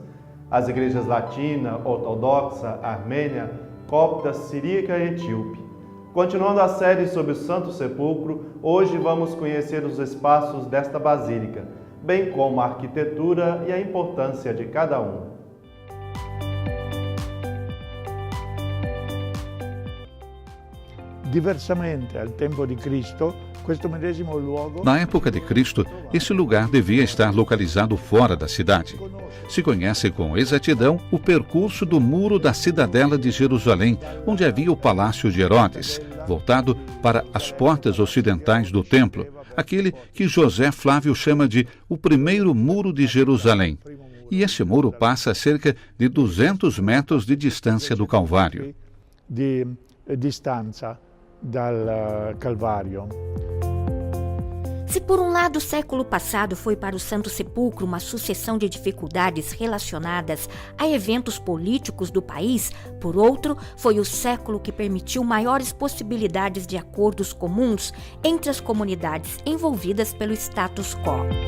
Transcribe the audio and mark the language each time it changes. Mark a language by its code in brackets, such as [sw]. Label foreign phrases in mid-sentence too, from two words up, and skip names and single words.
[pt] As igrejas latina, ortodoxa, armênia, copta, siríaca e etíope. Continuando a série sobre o Santo Sepulcro, hoje vamos conhecer os espaços desta basílica, bem como a arquitetura e a importância de cada um. [it] Diversamente al tempo di Cristo, questo medesimo luogo... [pt] Na época de Cristo, esse lugar devia estar localizado fora da cidade. Se conhece com exatidão o percurso do muro da cidadela de Jerusalém, onde havia o palácio de Herodes, voltado para as portas ocidentais do templo, aquele que José Flávio chama de o primeiro muro de Jerusalém. E esse muro passa a cerca de 200 metros de distância do Calvário. [it] Di distanza dal Calvário. [pt] Se por um lado o século passado foi para o Santo Sepulcro uma sucessão de dificuldades relacionadas a eventos políticos do país, por outro, foi o século que permitiu maiores possibilidades de acordos comuns entre as comunidades envolvidas pelo status quo.